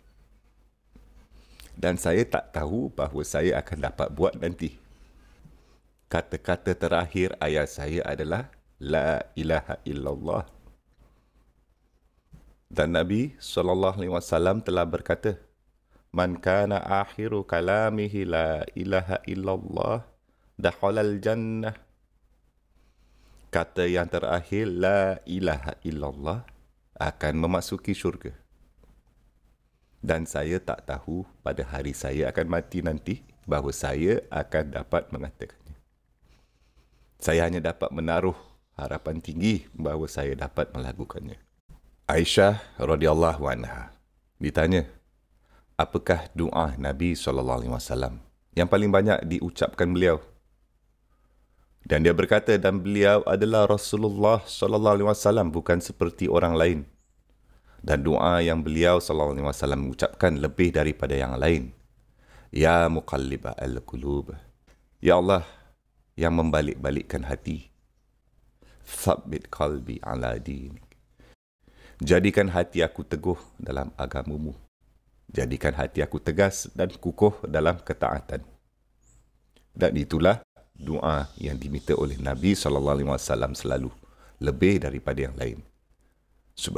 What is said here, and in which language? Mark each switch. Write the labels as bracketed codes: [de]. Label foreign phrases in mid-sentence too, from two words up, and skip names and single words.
[ms] Dan saya tak tahu bahawa saya akan dapat buat nanti. Kata-kata terakhir ayah saya adalah [ar] لا إله إلا الله. [ms] Dan Nabi SAW telah berkata, [ar] من كان آخر كلامه لا إله إلا الله دخل الجنة. [ms] kata yang terakhir, [ar] لا إله إلا الله, [ms] akan memasuki syurga. Dan saya tak tahu pada hari saya akan mati nanti bahawa saya akan dapat mengatakannya. Saya hanya dapat menaruh harapan tinggi bahawa saya dapat melakukannya. Aisyah [ar] رضي الله عنها [ms] ditanya, apakah doa Nabi SAW yang paling banyak diucapkan beliau? Dan dia berkata, dan beliau adalah Rasulullah SAW, bukan seperti orang lain. Dan doa yang beliau SAW mengucapkan lebih daripada yang lain. [ar] يا مقلب القلوب. [ms] Ya Allah, yang membalik-balikkan hati. [ar] ثبت قلبي على دينك. [ms] Jadikan hati aku teguh dalam agamamu. Jadikan hati aku tegas dan kukuh dalam ketaatan. Dan itulah doa yang diminta oleh Nabi SAW selalu, lebih daripada yang lain.